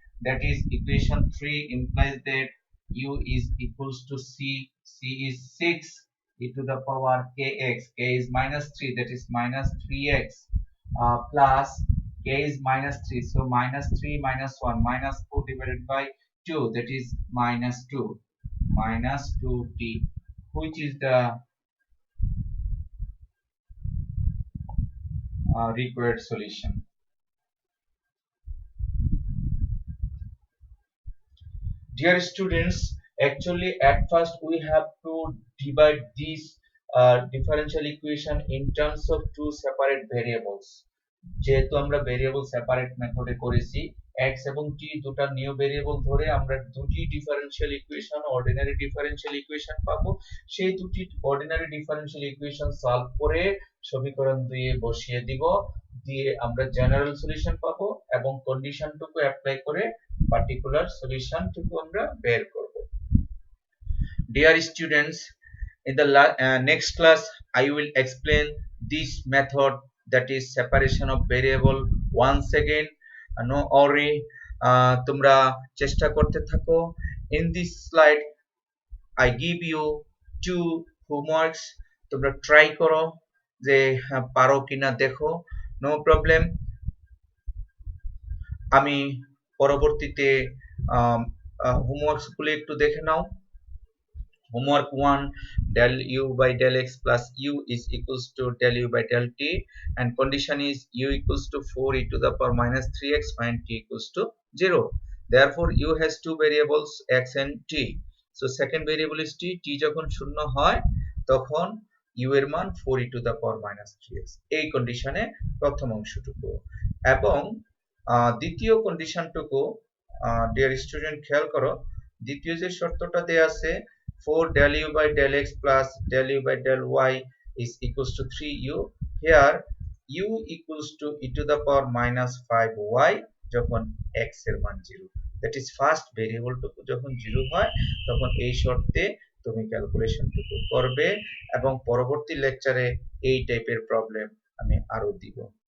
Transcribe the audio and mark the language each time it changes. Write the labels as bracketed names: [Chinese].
[English] That is equation 3 implies that u is equals to c is 6 e to the power kx, k is minus 3, that is minus 3x, plus k is minus 3, so minus 3 minus 1 minus 4 divided by 2, that is minus 2t, which is the required solution. Dear students, actually at first we have to divide this differential equation in terms of two separate variables. [Bangla] যেহেতু আমরা variable separate মেথডে করেছি, x এবং t দুটো new variable ধরে আমরা দুটি differential equation, ordinary differential equation পাবো। সেই দুটি অর্ডিনারি ডিফারেনশিয়াল ইকুয়েশন সলভ করে সমীকরণ 2 এ বসিয়ে দিব, দিয়ে আমরা জেনারেল সলিউশন পাবো এবং কন্ডিশনটুকু অ্যাপ্লাই করে পার্টিকুলার সলিউশনটুকু আমরা বের করব। [English] Dear students, in the next class I will explain this method, that is separation of variable. Once again, no worry, [Bangla] তোমরা চেষ্টা করতে থাকো। [English] In this slide I give you two homeworks, [Bangla] তোমরা ট্রাই করো যে পারো কিনা দেখো, [English] no problem। [Bangla] আমি পরবর্তীতে হোমওয়ার্কস গুলো একটু দেখে নাও। [English] Homework 1, del u by del x plus u is equals to del u by del t, and condition is u equals to 4 e to the power minus 3x when t equals to 0. Therefore u has two variables x and t. So second variable is t, t [Bangla] যখন শূন্য হয় তখন u এর মান [English] 4 e to the power minus 3x, [Bangla] এই কন্ডিশনে প্রথম অংশটুকু। এবং দ্বিতীয় কন্ডিশনটুকু ডিয়ার স্টুডেন্ট খেয়াল করো, দ্বিতীয় যে শর্তটা দেয়া আছে 4 del u by del x plus del u by del y is equals to 3u, [English] here u equals to e to the power minus 5y [Bangla] যখন x এর মান 0, that is first variable টুকু যখন 0 হয় তখন এই শর্তে তুমি ক্যালকুলেশনটুকু করবে, এবং পরবর্তী লেকচারে এই টাইপের প্রবলেম আমি আরো দিব।